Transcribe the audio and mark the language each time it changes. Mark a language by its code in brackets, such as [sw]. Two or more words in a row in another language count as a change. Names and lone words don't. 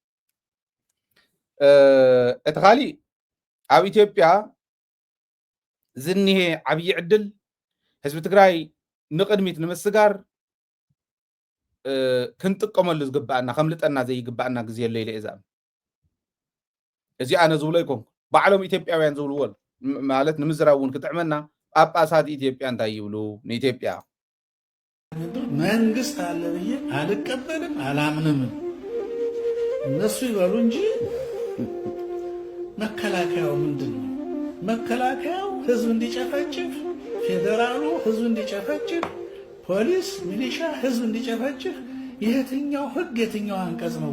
[ti] እቲ ካሊእ ኣብ ኢትዮጵያ ዝኒሄ ዓብዪ ዕድል ህዝቢ ትግራይ ንቅድሚት ንምስጋር ክንጥቀመሉ ዝግባአና ከምልጠና ዘይግባአና ግዜ ኣሎ ኢለ እዛ እዚ ኣነ ዝብሎ ይኮንኩ ባዕሎም ኢትዮጵያውያን ዝብልዎ ማለት ንምዝራብ እውን ክጥዕመና ጳጳሳት ኢትዮጵያ እንታይ ይብሉ ንኢትዮጵያ [am] መንግስት አለ ብዬ አልቀበልም አላምንም እነሱ ይበሉ እንጂ መከላከያው ምንድን ነው መከላከያው ህዝብ እንዲጨፈጭፍ ፌደራሉ ህዝብ እንዲጨፈጭፍ ፖሊስ ሚሊሻ ህዝብ እንዲጨፈጭፍ የትኛው ህግ የትኛው አንቀጽ ነው?